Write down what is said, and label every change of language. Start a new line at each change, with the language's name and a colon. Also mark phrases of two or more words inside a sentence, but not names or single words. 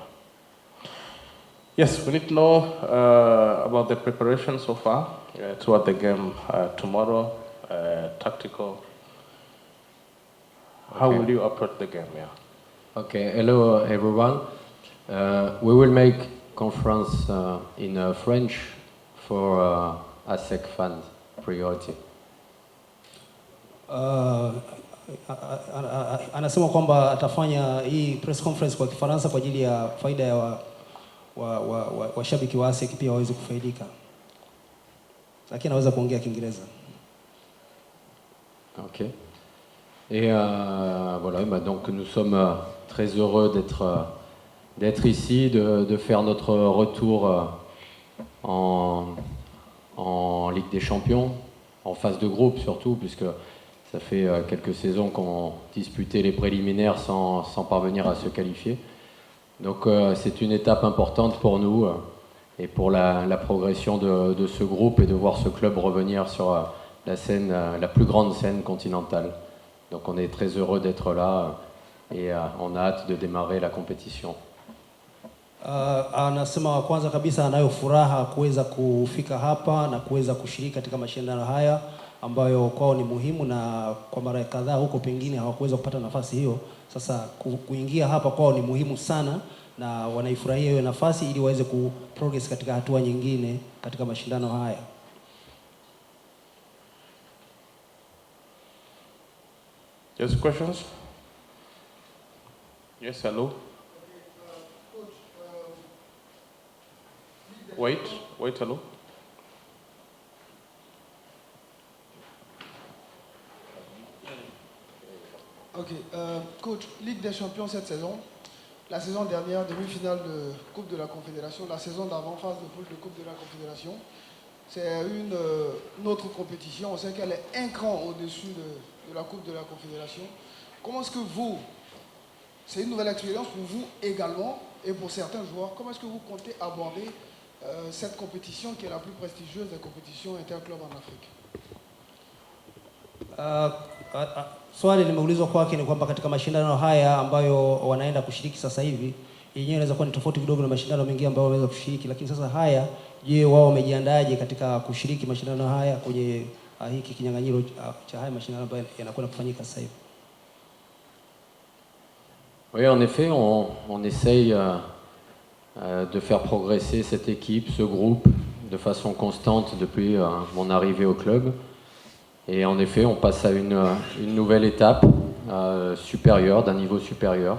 English: Yes, we need to know about the preparation so far toward the game tomorrow, tactical. How will you approach the game? Yeah. Okay, hello everyone. We will make conference in French for ASEC fans priority.
Swahili: Anasema kwamba atafanya hii
English: press conference
Swahili: kwa Kifaransa kwa ajili ya faida ya washabiki wa ASEC pia waweze kufaidika. Lakini anaweza kuongea Kiingereza.
English: OK.
French: Et voilà, bah donc nous sommes très heureux d'être ici, de faire notre retour en Ligue des Champions, en phase de groupe surtout, puisque ça fait quelques saisons qu'on disputait les préliminaires sans parvenir à se qualifier. Donc c'est une étape importante pour nous et pour la progression de ce groupe et de voir ce club revenir sur la scène, la plus grande scène continentale. Donc on est très heureux d'être là et on a hâte de démarrer la compétition.
Swahili: Anasema kwanza kabisa anayo furaha kuweza kufika hapa na kuweza kushiriki katika mashindano haya ambayo kwao ni muhimu, na kwa mara kadhaa huko pengine hawakuweza kupata nafasi hiyo. Sasa kuingia hapa kwao ni muhimu sana na wanaifurahia hiyo nafasi ili waweze kuprogress katika hatua nyingine katika mashindano haya.
English: Yes, questions? Yes, hello. Wait, hello. Ok, coach,
French: Ligue des Champions cette saison, la saison dernière, demi-finale de Coupe de la Confédération, la saison d'avant, phase de poule de Coupe de la Confédération, c'est une autre compétition, on sait qu'elle est un cran au-dessus de la Coupe de la Confédération. Comment est-ce que vous, c'est une nouvelle expérience pour vous également et pour certains joueurs, comment est-ce que vous comptez aborder cette compétition qui est la plus prestigieuse des compétitions interclubs en Afrique?
Swahili: Swali limeulizwa kwake ni kwamba katika mashindano haya ambayo wanaenda kushiriki sasa hivi, yenyewe inaweza kuwa ni tofauti kidogo na mashindano mengine ambayo wameweza kushiriki, lakini sasa haya, je, wao wamejiandaje katika kushiriki mashindano haya kwenye hiki kinyang'anyiro cha haya mashindano ambayo yanakwenda kufanyika sasa hivi?
French: Oui, en effet, on essaye de faire progresser cette équipe, ce groupe, de façon constante depuis mon arrivée au club. Et en effet, on passe à une nouvelle étape supérieure, d'un niveau supérieur.